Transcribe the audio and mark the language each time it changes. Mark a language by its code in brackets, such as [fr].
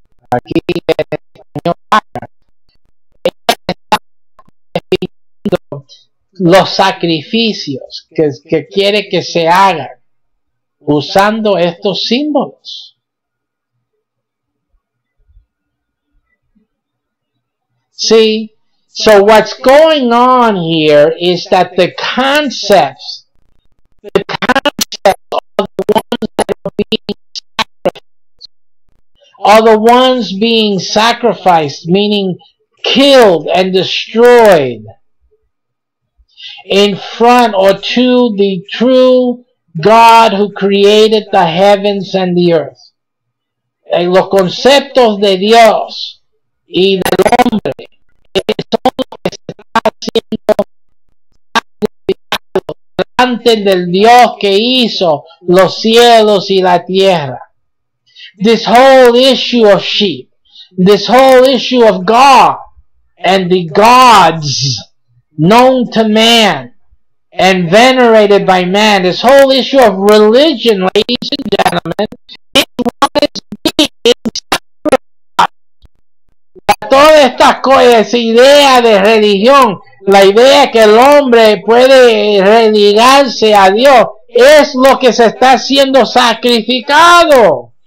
[es] Aquí en español, los sacrificios que quiere que se hagan usando estos símbolos. [en] See, so what's going on here is that the concepts are the ones that are being sacrificed, are the ones being sacrificed, meaning killed and destroyed in front or to the true God who created the heavens and the earth. [es] Los conceptos de Dios y del hombre son los que se están haciendo delante del Dios que hizo los cielos y la tierra. [en] This whole issue of sheep, this whole issue of God and the gods known to man and venerated by man, this whole issue of religion, ladies and gentlemen, is what is being sacrificed. [es] Toda esta idea de religión, la idea que el hombre puede religarse a Dios, es lo que se está siendo sacrificado.